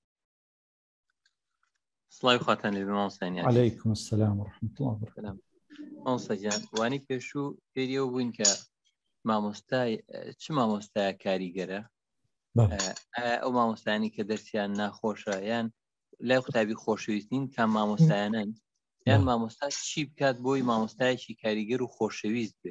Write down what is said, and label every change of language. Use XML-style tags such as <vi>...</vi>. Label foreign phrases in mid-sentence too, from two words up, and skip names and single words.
<ckb>سڵاوی خواتان لێبێ مامۆستای نیاز.</ckb> <ar>عليكم السلام ورحمة الله وبركاته.</ar> <ckb>مامۆستا گیان وانی پێشوو پێریەوە بووین کە مامۆستای چ مامۆستایە کاریگەرە؟ ئەو مامۆستایانی کە دەرسیان ناخۆشە یان لای قوتابی خۆشەویستین کام مامۆستایانن یان مامۆستا چی بکات بۆی مامۆستایەکی کاریگەر و خۆشەویست بێت؟</ckb>